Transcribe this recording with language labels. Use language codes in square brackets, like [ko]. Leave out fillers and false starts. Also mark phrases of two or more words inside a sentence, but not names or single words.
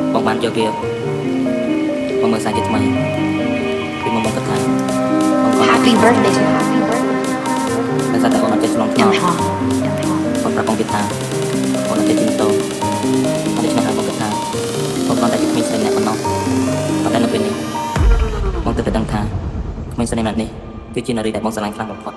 [km] បានយកវាមកមើលសាច់ជាថ្មីពីមកមកគិតថាបងគាត់ [en] Happy birthday to Happy birthday [km] តែតែអូនអត់ចេះឆ្លងថ្នល់បងប្រាប់បងទៀតថាអូនអត់ចេះជិះម៉ូតូអត់ចេះឆ្លងហើយបងគិតថាបងគ្រាន់តែជាក្មេងស្រីម្នាក់ប៉ុណ្ណោះប៉ុន្តែនៅពេលនេះបងទើបតែដឹងថាក្មេងស្រីម្នាក់នេះគឺជានារីដែលបងស្រឡាញ់ខ្លាំងបំផុត